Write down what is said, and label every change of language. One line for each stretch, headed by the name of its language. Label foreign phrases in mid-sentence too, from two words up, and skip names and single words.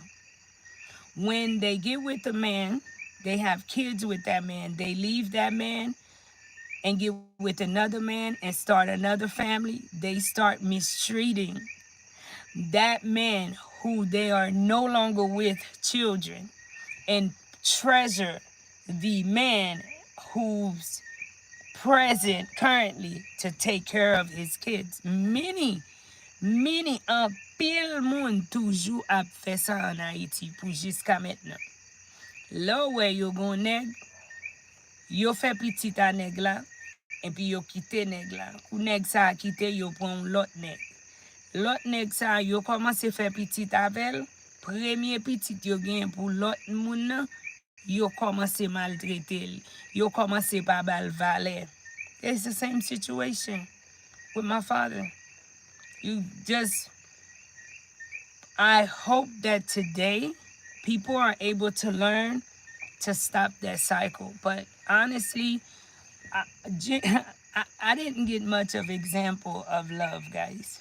English: When they get with a man, they have kids with that man, they leave that man and get with another man and start another family, they start mistreating that man who they are no longer with children, and treasure the man who's present currently to take care of his kids.
Haitian Creole: Many an pile moun toujou ap fè sa an Haiti pou jiska maintenant. Là wè yo gon nèg, yo fè pitit a nèg la, epi yo kite nèg la. Kou nèg sa kite, yo pon lot nèg. Lot nèg sa yo komanse fè pitit avel, premier pitit yo gen pou lot moun nan, yo komanse maltrete l. Yo komanse pa bal valet.
English: It's the same situation with my father. You just, I hope that today people are able to learn to stop that cycle. But honestly, I didn't get much of example of love, guys.